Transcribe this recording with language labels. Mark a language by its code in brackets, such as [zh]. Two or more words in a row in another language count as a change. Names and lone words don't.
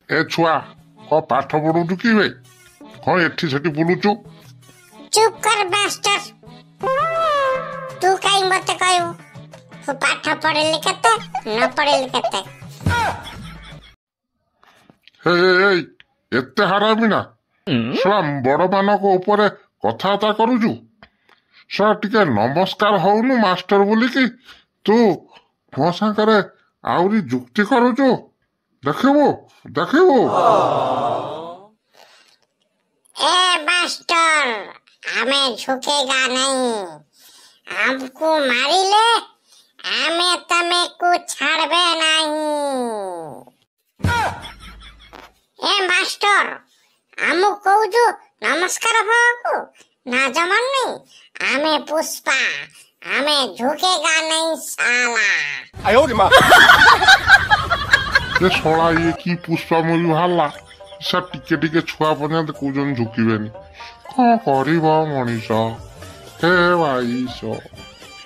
[or] ଏ ଛୁଆ କଣ ପାଠ ପଢୁଛୁ କି ବେ? କଣ ଏଠି ସେଠି ବୁଲୁଛୁ? [hi] चुप कर मास्टर। तू कहीं मत कहू तू पाठ पढ़े लिखते न पढ़े लिखते। [or] ଏଇ ଏତେ ହାରାମି ନା ଶଳା ବଡ ମାନଙ୍କ ଉପରେ କଥାବାର୍ତ୍ତା କରୁଛୁ। ଶଳା ଟିକେ ନମସ୍କାର ହଉନୁ ମାଷ୍ଟର ବୋଲିକି ତୁ ମୋ ସାଙ୍ଗରେ ଆହୁରି ଯୁକ୍ତି କରୁଛୁ। ଦେଖିବୁ ଦେଖିବୁ। [hi] ए मास्टर हमें झुकेगा नहीं। हमको मारिले हमें तमे को छाड़बे नहीं। ए मास्टर हमू कहू नमस्कार भागू ना जमन नहीं हमें पुष्पा हमें झुकेगा नहीं साला। [or] ଏ ଶଳା ଇଏ କି ପୁଷ୍ପା ମୁଭି ବାହାରିଲା। ସେ ଟିକେ ଟିକେ ଛୁଆ ପର୍ଯ୍ୟନ୍ତ କହୁଛନ୍ତି ଝୁକିବେନି। କଣ କରିବ ମଣିଷ? ହେ ଭାଇ